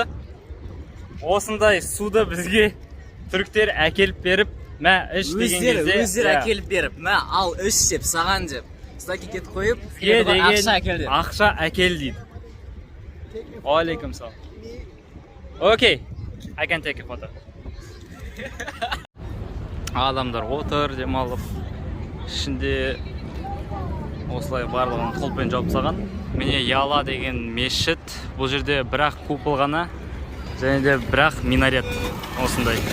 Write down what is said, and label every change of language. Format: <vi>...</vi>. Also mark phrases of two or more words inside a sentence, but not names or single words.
<kk>Осындай суды бізге түріктер әкеліп беріп, мә іш деген кезде. Өздері әкеліп беріп, мә ал іш деп, саған деп. Стаки кетіп қойып, ақша әкел деп. Ақша әкел дейді.</kk> <ar>عليكم سلام.</ar> <kk>Окей,</kk> <en>I can take a photo.</en> <kk>Адамдар отыр, демалып. Ішінде осылай барлығын құлпен жауып тастаған. Міне Яла деген мешіт. Бұл жерде бірақ купол ғана, және де бірақ минарет осындай.</kk>